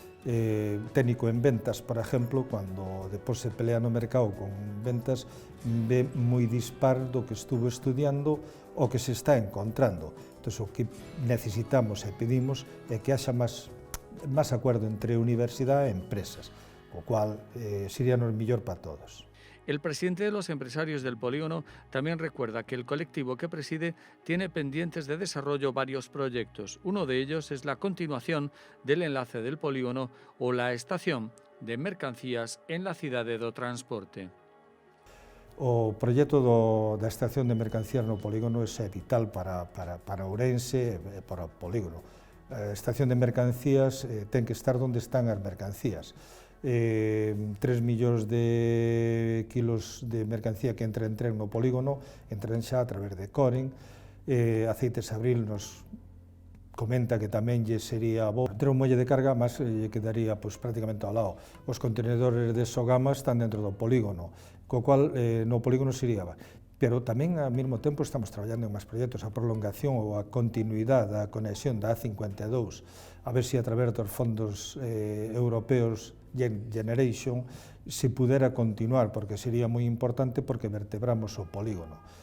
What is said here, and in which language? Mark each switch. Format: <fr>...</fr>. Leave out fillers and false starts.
<gl>técnico en ventas, por exemplo, cando depois se pelea no mercado con ventas, ve moi dispar do que estuvo estudiando o que se está encontrando. Entón, o que necesitamos e pedimos é que haxa máis acuerdo entre universidade e empresas, o cual sería o mellor para todos.</gl> <es>El presidente de los empresarios del polígono también recuerda que el colectivo que preside tiene pendientes de desarrollo varios proyectos. Uno de ellos es la continuación del enlace del polígono o la estación de mercancías en la cidade do transporte.</es> <gl>O proxecto da estación de mercancías no polígono é vital para Ourense e para o polígono. A estación de mercancías ten que estar onde están as mercancías. 3 millóns de kilos de mercancía que entra en tren no polígono, entran xa a través de Coren. Aceites Abril nos comenta que tamén lle sería bo ter un muelle de carga, mas lle quedaría prácticamente ao lado. Os contenedores de Sogama están dentro do polígono, co cual no polígono sería. Pero tamén ao mesmo tempo estamos traballando en máis proxectos, a prolongación ou a continuidade da conexión da A52, a ver se a través dos fondos europeos Generation se pudera continuar, porque sería moi importante porque vertebramos o polígono.</gl>